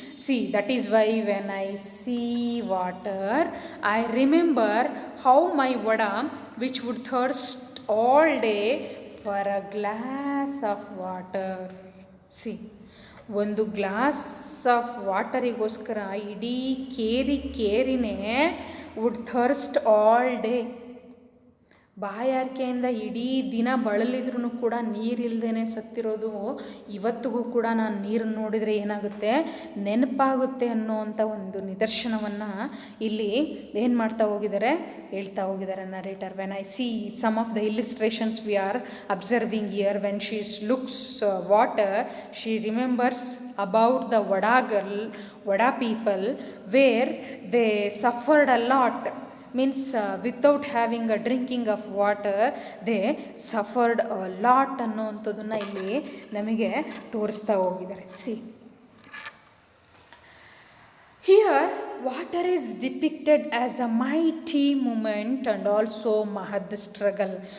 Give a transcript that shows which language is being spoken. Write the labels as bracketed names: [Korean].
[English] See, that is why when I see water, I remember how my vada, which would thirst all day for a glass of water. See, ಒಂದು glass of ವಾಟರಿಗೋಸ್ಕರ [Kannada] ಇಡೀ ಕೇರಿನೇ [English] Would thirst all day. [Kannada] ಬಾಯಾರಿಕೆಯಿಂದ ಇಡೀ ದಿನ ಬಳಲಿದ್ರೂ ಕೂಡ ನೀರಿಲ್ಲದೇ ಸತ್ತಿರೋದು ಇವತ್ತಿಗೂ ಕೂಡ ನಾನು ನೀರನ್ನು ನೋಡಿದರೆ ಏನಾಗುತ್ತೆ, ನೆನಪಾಗುತ್ತೆ ಅನ್ನೋವಂಥ ಒಂದು ನಿದರ್ಶನವನ್ನು ಇಲ್ಲಿ ಏನು ಮಾಡ್ತಾ ಹೋಗಿದ್ದಾರೆ, ಹೇಳ್ತಾ ಹೋಗಿದ್ದಾರೆ narrator. [English] When I see some of the illustrations we are observing here, when she looks water, she remembers about the Vada people, where they suffered a lot. Means without having a drinking of water they suffered a lot [Kannada] ಅನ್ನೋವಂಥದ್ದನ್ನು ಇಲ್ಲಿ ನಮಗೆ ತೋರಿಸ್ತಾ ಹೋಗಿದ್ದಾರೆ. [English] See, here water is depicted as a mighty movement and also mahad struggle.